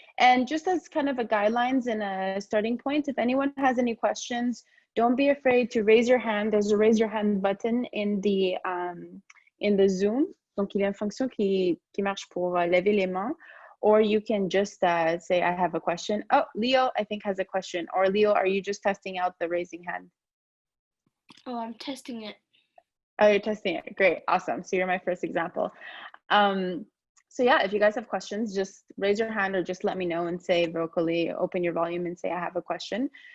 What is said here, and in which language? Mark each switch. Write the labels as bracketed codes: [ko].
[en] And just as kind of a guidelines and a starting point, if anyone has any questions, don't be afraid to raise your hand. There's a raise your hand button in the Zoom. [fr] Donc, il y a une fonction qui marche pour lever les mains. [en] Or you can just say, I have a question. Oh, Leo, I think, has a question. Or Leo, are you just testing out the raising hand? Oh, I'm testing it. Oh, you're testing it. Great, awesome. So you're my first example. So yeah, if you guys have questions, just raise your hand or just let me know and say vocally, open your volume and say, I have a question.